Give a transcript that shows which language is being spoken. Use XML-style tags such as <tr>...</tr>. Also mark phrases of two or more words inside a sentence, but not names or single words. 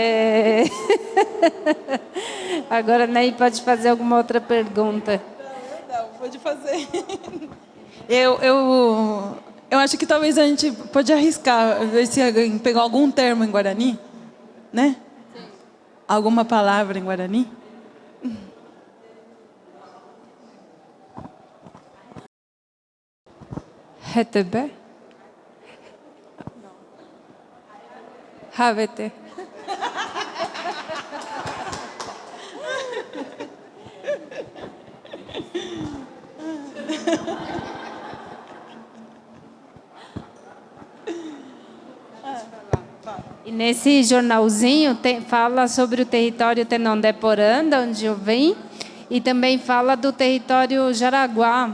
<pt>Agora, Ney, pode fazer alguma outra pergunta? Não, pode fazer. Eu acho que talvez a gente pode arriscar, ver se alguém pegou algum termo em Guarani, né? Sim. Alguma palavra em Guarani?</pt> <gun>Hetebe? Havete.</gun> <pt>E nesse jornalzinho fala sobre o território Tenondé-Porã, onde eu venho, e também fala do território Jaraguá,</pt>